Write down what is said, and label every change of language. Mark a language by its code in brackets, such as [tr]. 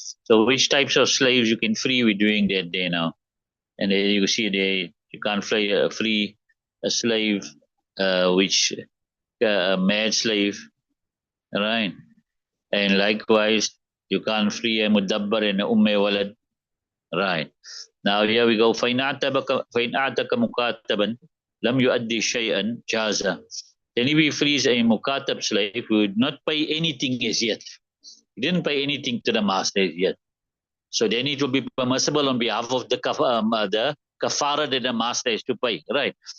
[en] So which types of slaves you can free? We're doing that there now, and there you see there you can't free a slave, which a mad slave, right? And likewise you can't free a mudabbar and a umme walad, right? Now here we go. [ar] فإن أعتق مكاتبا لم يؤدي شيئا جاز. [en] Then if he frees a mukatab slave who would not pay anything as yet, he didn't pay anything to the master as yet, so then it will be permissible on behalf of the kafara that the master has to pay, right?